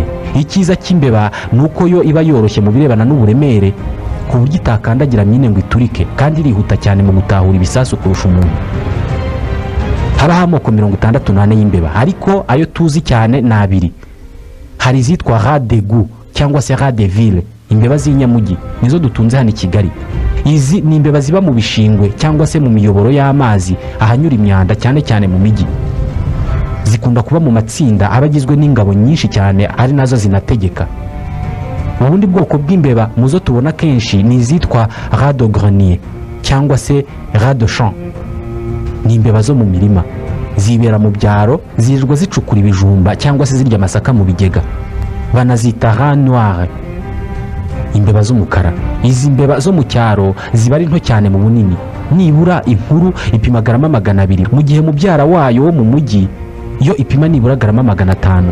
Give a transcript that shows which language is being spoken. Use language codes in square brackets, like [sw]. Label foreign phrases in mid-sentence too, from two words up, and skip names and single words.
[rw] Icyiza cy'imbeba ni uko yo iba yoroshye mu birebana n'uburemere, ku buryo itakandagira mine ngo iturike, kandi irihuta cyane mu gutahura ibisasu kurusha umuntu. Habaho amoko 64 y'imbeba, ariko ayo tuzi cyane ni 2. Hari izitwa [fr] rat de goût [rw] cyangwa se [fr] rat de ville, [rw] imbeba z'inyamugi, nizo dutunze hano i Kigali. Izi ni imbeba ziba mu bishingwe cyangwa se mu miyoboro y'amazi ahanyura imyanda, cyane cyane mu mijyi. Zikunda kuba mu matsinda abagizwe n'ingabo nyinshi cyane, ari nazo zinategeka. Ubundi bwoko bw'imbeba muzo tubona kenshi ni izitwa [fr] rat de grenier [rw] cyangwa se [fr] rat de champ. [rw] Ni imbeba zo mu mirima, zibera mu byaro, zirirwa zicukura ibijumba cyangwa se zirya amasaka mu bigega. Banazita [fr] rat noir, [rw] imbeba z'umukara. Izi mbeba zo mu cyaro ziba ari nto cyane mu bunini, nibura inkuru ipima garama 200, mu gihe mubyara wayo wo mu mujyi yo ipima nibura garama 500.